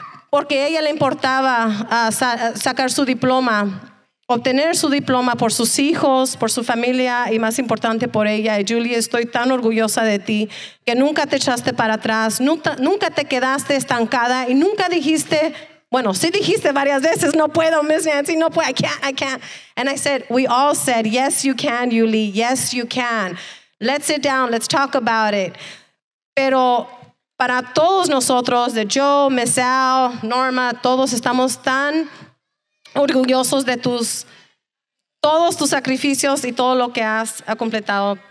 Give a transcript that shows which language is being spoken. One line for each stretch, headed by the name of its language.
Spanish: Porque a ella le importaba sacar su diploma, obtener su diploma por sus hijos, por su familia y más importante por ella. Y Julie, estoy tan orgullosa de ti que nunca te echaste para atrás, nunca te quedaste estancada y nunca dijiste, bueno, sí dijiste varias veces, no puedo, Miss Nancy, no puedo,
English: I can't. And I said, we all said, yes, you can, Julie, yes, you can. Let's sit down, let's talk about it.
Spanish: Pero para todos nosotros, de Joe, Miss Al, Norma, todos estamos tan orgullosos de todos tus sacrificios y todo lo que has completado.